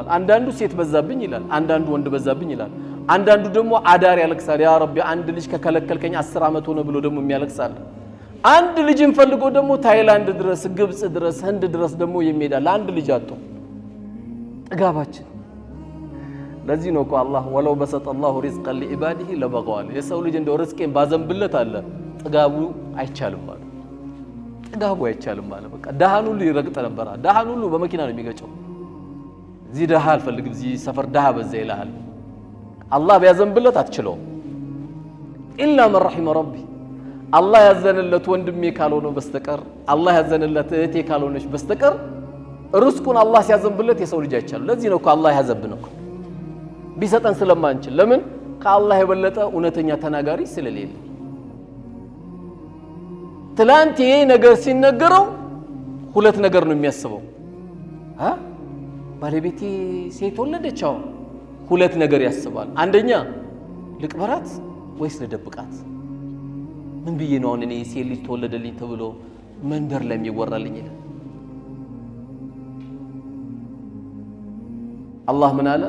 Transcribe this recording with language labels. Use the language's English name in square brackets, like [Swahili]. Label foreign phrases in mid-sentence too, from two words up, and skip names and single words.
[Amharic] አንዳንዱ ሴት በዛብኝ ይላል አንዳንዱ ወንድ በዛብኝ ይላል አንዳንዱ ደግሞ አዳር ያለቅሳል [Arabic] يا ربي [Amharic] አንድ ልጅ ከከለከልከኝ 10 አመት ሆነ ብሎ ደግሞ የሚያለቅሳል አንድ ልጅን ፈልጎ ደግሞ ታይላንድ ድረስ ግብጽ ድረስ ህንድ ድረስ ደግሞ የሚሄዳል አንድ ልጅ አጥቶ ጥጋባችን ለዚህ ነው እኮ [Arabic] الله ولو بسط الله رزقا لعباده لبغوا [Amharic] የሰው ልጅ እንደው ርዝቄን ባዘንብለት አለ ጥጋቡ አይቻልም ማለት ጥጋቡ አይቻልም ማለት በቃ ደሃን ሁሉ ይረግጥ ነበር ደሃን ሁሉ በመኪና ነው የሚገጨው እዚህ ደሃ አልፈልግም እዚህ ሰፈር ደሃ በዛ ይላል አላህ ቢያዘንብለት አትችለው [Arabic] إلا من رحم ربي [Amharic] አላህ ያዘነለት ወንድሜ ካልሆነ በስተቀር አላህ ያዘነለት እህቴ ካልሆነች በስተቀር ርዝቁን አላህ ሲያዘንብለት የሰው ልጅ አይቻል ለዚህ ነው እኮ አላህ ያዘብነው ቢሰጠን ስለማንችል ለምን ከአላህ የበለጠ እውነተኛ ተናጋሪ ስለሌለ ትላንት ይሄ ነገር ሲነገረው ሁለት ነገር ነው የሚያስበው ባለቤቴ ሴት ወለደችው ሁለት ነገር ያስባል አንደኛ ልቅበራት ወይስ ለደብቃት ምን ብዬ ነው እኔ ሴት ልጅ ተወለደልኝ ተብሎ መንደር ላይ የሚወራልኝ ይላል አላህ ምን አለ?